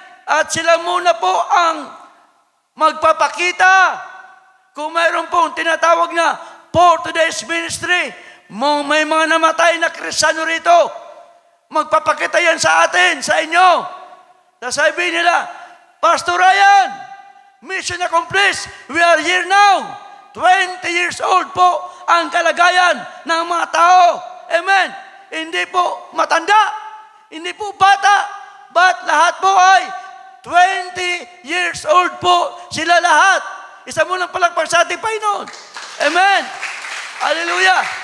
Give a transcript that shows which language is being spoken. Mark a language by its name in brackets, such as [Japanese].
[Filipino] At sila muna po ang magpapakita. Kung mayroon pong tinatawag na [English] for today's ministry, [Filipino] may mga namatay na Kristiyano rito, magpapakita yan sa atin, sa inyo. Sasabihin nila, Pastor Ryan, [English] mission accomplished. We are here now. 20 years old [Filipino] po ang kalagayan ng mga tao. Amen. Hindi po matanda. Hindi po bata. But lahat po ay [English] 20 years old [Filipino] po sila lahat. Isa mo lang palagpag sa ating Panginoon. Amen. Hallelujah.